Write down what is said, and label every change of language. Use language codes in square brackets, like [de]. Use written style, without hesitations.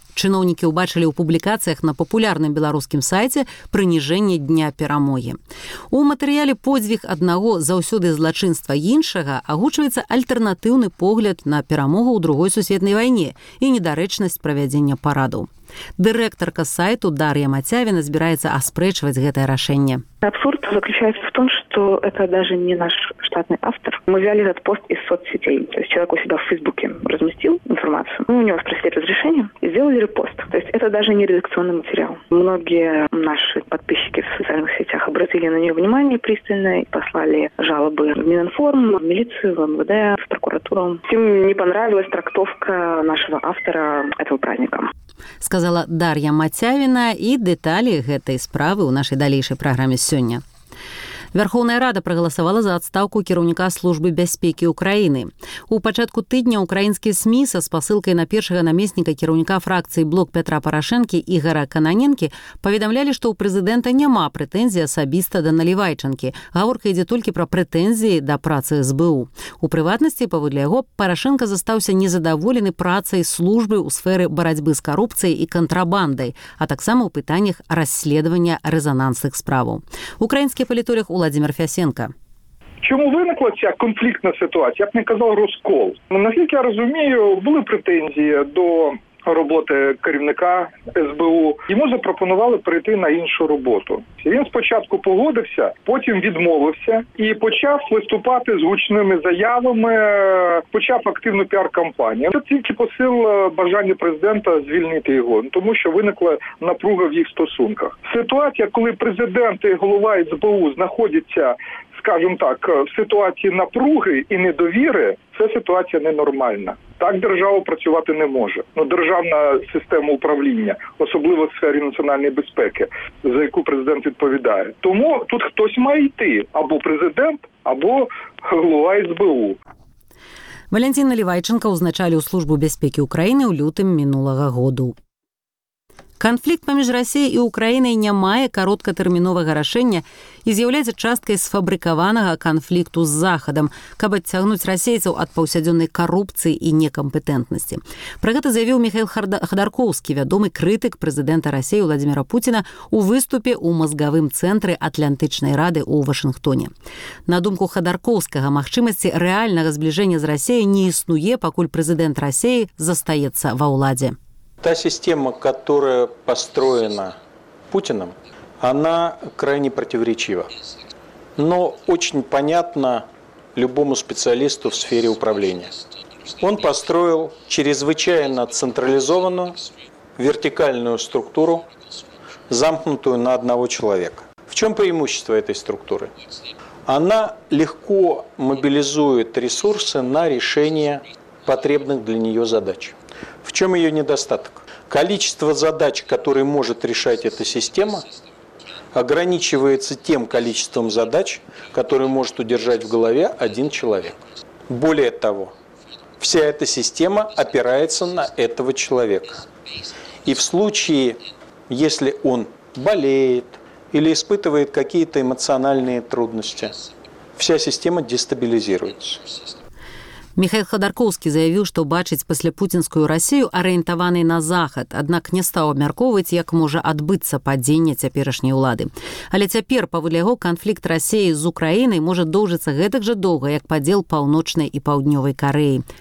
[be] Чыноўнікі ўбачылі ў публікацыях на папулярным беларускім сайце прыніжэнне дня перамогі. У матэрыяле «Подзвіг аднаго заўсёды злачынства іншага» агучваецца альтэрнатыўны погляд на перамогу ў другой сусветнай вайне і недарэчнасць правядзення парадаў. Дырэктарка сайту Дар'я Мацявіна збіраецца аспрэчваць гэтае рашэнне. [ru] Абсурд заключаецца в том, что это даже не наш штатный автор. Мы взяли этот пост из соцсетей. То есть человек у себя в Фейсбуке разместил информацию. Мы у него спросили разрешение и сделали репост. То есть это даже не редакционный материал. Многие наши подписчики в социальных сетях обратили на нее внимание пристально и послали жалобы в Мининформ, в милицию, в МВД, в прокуратуру. Всем не понравилась трактовка нашего автора этого праздника. [be] Сказала Дар'я Мацявіна, і дэталі гэтай справы ў нашай далейшай праграме сёння. Вярхоўная рада прагаласавала за адстаўку кіраўніка службы бяспекі Украіны. У пачатку тыдня украінскі СМІ са спасылкай на першага намесніка кіраўніка фракцыі Блок Пятра Парашэнкі Ігара Кананенкі паведамлялі, што ў прэзідэнта няма прэтэнзій асабіста да Налівайчанкі. Гаворка ідзе толькі пра прэтэнзіі да працы СБУ. У прыватнасці, паводле яго, Парашэнка застаўся незадаволены працай службы ў сферы барацьбы з карупцыяй і кантрабандай, а таксама ў пытаннях расследавання рэзанансных справаў. Украінскі палітолог Владимир Фясенко. [uk] Чому виникла ця конфліктна ситуація? Я б не казав розкол. Наскільки я розумію, були претензії до роботи керівника СБУ. Йому запропонували прийти на іншу роботу. Він спочатку погодився, потім відмовився і почав виступати з гучними заявами, почав активну піар-кампанію. Це тільки посилило бажання президента звільнити його, тому що виникла напруга в їх стосунках. Ситуація, коли президент і голова СБУ знаходяться, скажімо так, в ситуації напруги і недовіри, це ситуація ненормальна. Так держава працювати не може. Ну, державна система управління, особливо в сфері національної безпеки, за яку президент відповідає. Тому тут хтось має йти, або президент, або голова СБУ. [be] Валентин Налівайченко узначалі у [uk] Службу безпеки України [be] у лютым минулого году. Канфлікт паміж Расіяй і Украінай не мае кароткатэрміновага рашэння і з'яўляецца часткай сфабрыкаванага канфлікту з Захадам, каб адцягнуць расейцаў ад паўсядзённай карупцыі і некампетэнтнасці. Пра гэта заявіў Міхаіл Хадаркоўскі, вядомы крытык прэзідэнта Расіі Уладзіміра Пуціна ў выступе ў мазгавым цэнтры Атлантычнай рады ў Вашынгтоне. На думку Хадаркоўскага, магчымасці рэальнага збліжэння з Расіяй не існуе, пакуль прэзідэнт Расіі застаецца ва ўладзе. [ru] Та система, которая построена Путиным, она крайне противоречива. Но очень понятна любому специалисту в сфере управления. Он построил чрезвычайно централизованную вертикальную структуру, замкнутую на одного человека. В чем преимущество этой структуры? Она легко мобилизует ресурсы на решение потребных для нее задач. В чем ее недостаток? Количество задач, которые может решать эта система, ограничивается тем количеством задач, которые может удержать в голове один человек. Более того, вся эта система опирается на этого человека. И в случае, если он болеет или испытывает какие-то эмоциональные трудности, вся система дестабилизируется. [be] Міхаіл Хадаркоўскі заявіў, што бачыць пасляпуцінскую Расію арыентаванай на Захад, аднак не стаў абмяркоўваць, як можа адбыцца падзенне цяперашняй улады. Але цяпер, паводле яго, канфлікт Расіі з Украінай можа доўжыцца гэтак жа доўга, як падзел паўночнай і паўднёвай Карэі.